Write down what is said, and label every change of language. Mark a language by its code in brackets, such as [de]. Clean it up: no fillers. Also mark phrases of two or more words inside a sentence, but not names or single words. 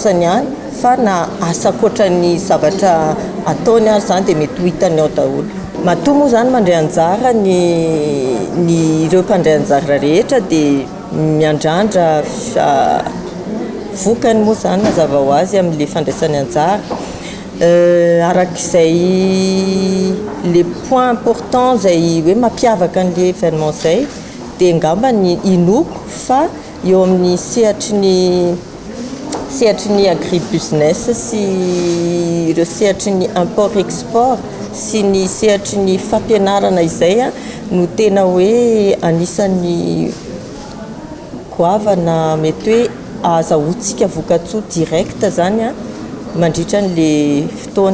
[mg] asany ihany fa na asa koatrany zavatra ataony ary zany dia mety ho hitany ao daholo matoa moa zany mandray anjara ny ireo mpandray anjara rehetra dia miandrandra vokany moa zany mazava ho azy amin'ile fandraisany anjara arak'izay [fr] les points importants [mg] zay hoe mampiavaka an'le événement zay dia ngamba ny inoko fa eo amin'ny sehatry ny agribusiness sy ireo sehatry ny [en] import export [mg] sy ny sehatry ny fampianarana izay no tena hoe anisan'ny goavana mety hoe azahoantsika vokatsoa direct zany mandritra n'le fotoana